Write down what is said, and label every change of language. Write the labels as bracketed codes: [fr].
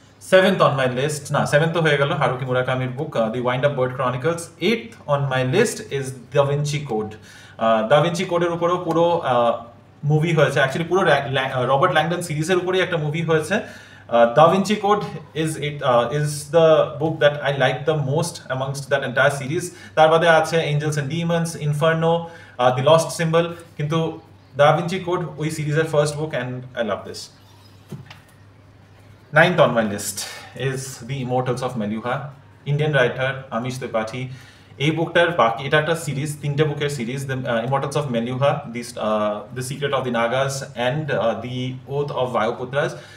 [en] 7th on my list, [bn] না 7th তো হয়ে গেল Haruki মুরাকামির book the wind up bird Chronicles. [en] 8th on my list is Da Vinci Code. [bn] Da Vinci কোডের উপরেও পুরো movie হয়েছে, অ্যাকচুয়ালি পুরো রবার্ট ল্যাংডন সিরিজের উপরেই একটা মুভি হয়েছে। [en] Da Vinci Code is the book that I like the most amongst that entire series. [bn] তার বাদে আছে Angels and Demons, Inferno, The Lost Symbol, কিন্তু Da Vinci Code ওই সিরিজের first book [en] and I love this. 9th on my list is The Immortals of Meluha, Indian writer Amish Tripathi. [bn] এই বুকটার বাকি, এটা একটা সিরিজ, 3টে বুকের series, the immortals of মেলিউহা, the secret of the Nagas and the oath of বায়োপুত্রাস।